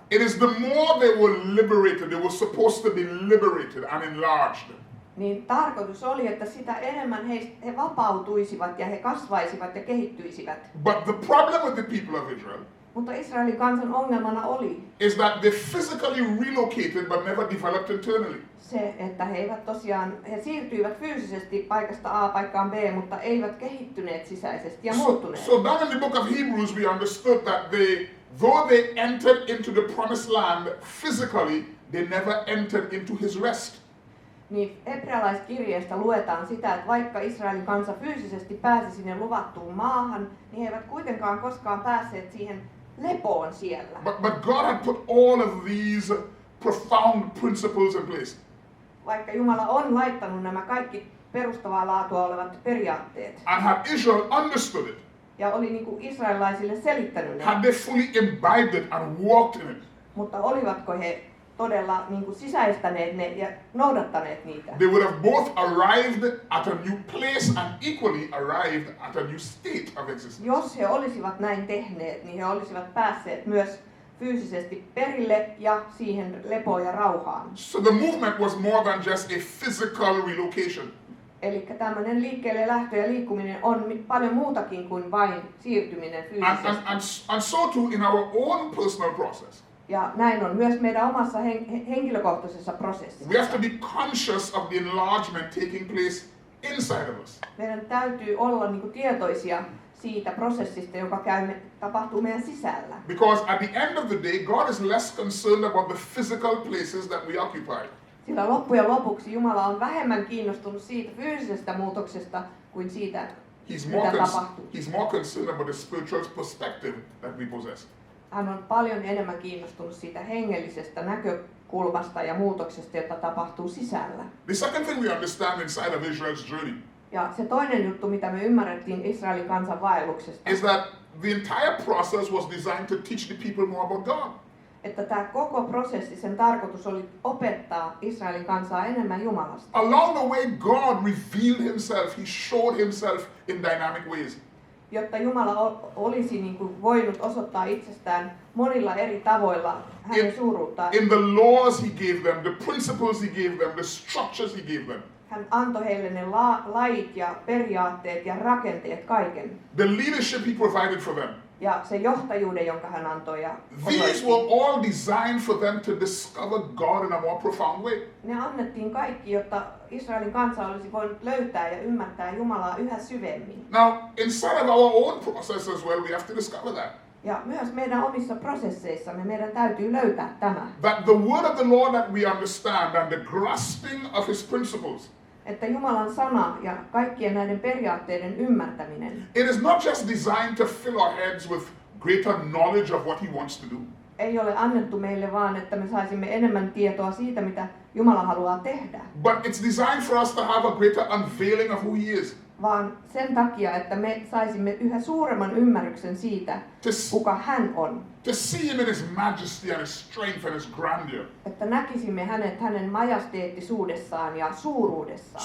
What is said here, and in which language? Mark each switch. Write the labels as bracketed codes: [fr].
[en] it is the more they were liberated. They were supposed to be liberated and enlarged. [fi] niin tarkoitus oli, että sitä enemmän he vapautuisivat ja he kasvaisivat ja kehittyisivät. [en] But the problem with the people of Israel [fi] Mutta Israelin kansan ongelmana oli [en] is that they physically relocated but never developed internally. [fi] se, että he siirtyivät fyysisesti paikasta A paikkaan B, mutta eivät kehittyneet sisäisesti ja muuttuneet. [en] So down in the book of Hebrews we understood that though they entered into the promised land physically, they never entered into his rest. [fi] Niin hebrealaiskirjeestä luetaan sitä, että vaikka Israelin kansa fyysisesti pääsi sinne luvattuun maahan, niin he eivät kuitenkaan koskaan päässeet siihen lepoon siellä. [en] But God had put all of these profound principles in place. [fi] Vaikka Jumala on laittanut nämä kaikki perustavaa laatua olevat periaatteet [en] And had Israel understood it, [fi] ja oli niin kuin israelilaisille selittänyt ne, [en] had they fully imbibed it and walked in it, [fi] mutta olivatko he todella niin kuin sisäistäneet ne ja noudattaneet niitä? [en] they would have both arrived at a new place and equally arrived at a new state of existence. [fi] Jos he olisivat näin tehneet, niin he olisivat päässeet myös fyysisesti perille ja siihen lepoon ja rauhaan. [en] So the movement was more than just a physical relocation. [fi] Eli tämmöinen liikkeelle lähtö ja liikkuminen on paljon muutakin kuin vain siirtyminen fyysisesti. [en] And so too in our own personal process. [fi] Ja näin on myös meidän omassa henkilökohtaisessa prosessissa. [en] We have to be conscious of the enlargement taking place inside of us. [fi] Meidän täytyy olla niin kuin tietoisia siitä prosessista, joka tapahtuu meidän sisällä. [en] Because at the end of the day, God is less concerned about the physical places that we occupy. [fi] Sillä loppujen lopuksi Jumala on vähemmän kiinnostunut siitä fyysisestä muutoksesta kuin siitä, mitä tapahtuu. [en] He's more concerned about the spiritual perspective that we possess. [fi] Hän on paljon enemmän kiinnostunut siitä hengellisestä näkökulmasta ja muutoksesta, jota tapahtuu sisällä. [en] The second thing we understand inside of Israel's journey [fi] Ja se toinen juttu, mitä me ymmärrettiin Israelin kansan vaelluksesta, [en] is that the entire process was designed to teach the people more about God. [fi] että tämä koko prosessi, sen tarkoitus oli opettaa Israelin kansaa enemmän Jumalasta. [en] Along the way, God revealed himself. He showed himself in dynamic ways. [fi] Jotta Jumala olisi niin kuin voinut osoittaa itsestään monilla eri tavoilla hänen suuruuttaan. [en] In the laws he gave them, the principles he gave them, the structures he gave them. [fi] Hän antoi heille ne lait ja periaatteet ja rakenteet, kaiken. [en] The leadership he provided for them. [fi] Ja se johtajuuden, jonka hän antoi. Ja [en] These were all designed for them to discover God in a more profound way. [fi] ne annettiin kaikki, jotta Israelin kansa olisi voinut löytää ja ymmärtää Jumalaa yhä syvemmin. [en] Now, inside of our own process as well, we have to discover that. [fi] Ja myös meidän omissa prosesseissamme meidän täytyy löytää tämä. [en] That the word of the Lord that we understand and the grasping of his principles, [fi] Että Jumalan sana ja kaikkien näiden periaatteiden ymmärtäminen [en] it is not just designed to fill our heads with greater knowledge of what he wants to do. [fi] ei ole annettu meille vaan, että me saisimme enemmän tietoa siitä, mitä Jumala haluaa tehdä, [en] But it's designed for us to have a greater unveiling of who he is. [fi] vaan sen takia, että me saisimme yhä suuremman ymmärryksen siitä, kuka hän on. [en] To see him in his majesty and his strength and his grandeur. [fi] Että näkisimme hänet hänen majesteettisuudessaan ja suuruudessaan.